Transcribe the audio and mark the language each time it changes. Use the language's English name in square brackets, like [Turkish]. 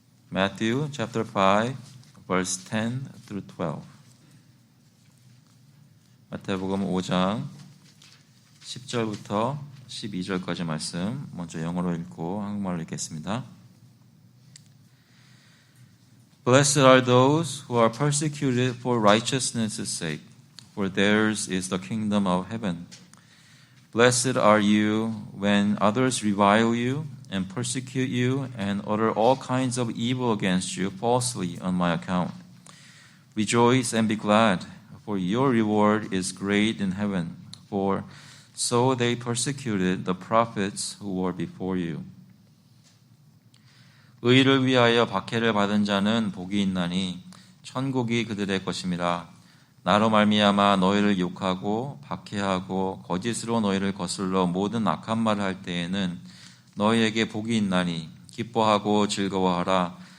[English] Matthew chapter 5 verse 10 through 12. [Korean] 마태복음 5장 10절부터 12절까지 말씀 먼저 영어로 읽고 한국말로 읽겠습니다. [English] Blessed are those who are persecuted for righteousness' sake, for theirs is the kingdom of heaven. Blessed are you when others revile you and persecute you and utter all kinds of evil against you falsely on my account. Rejoice and be glad, for your reward is great in heaven, for so they persecuted the prophets who were before you. [Korean] 의를 위하여 박해를 받은 자는 복이 있나니 천국이 그들의 것임이라. 나로 말미암아 너희를 욕하고 박해하고 거짓으로 너희를 거슬러 모든 악한 말을 할 때에는 너희에게 복이 있나니 기뻐하고 즐거워하라.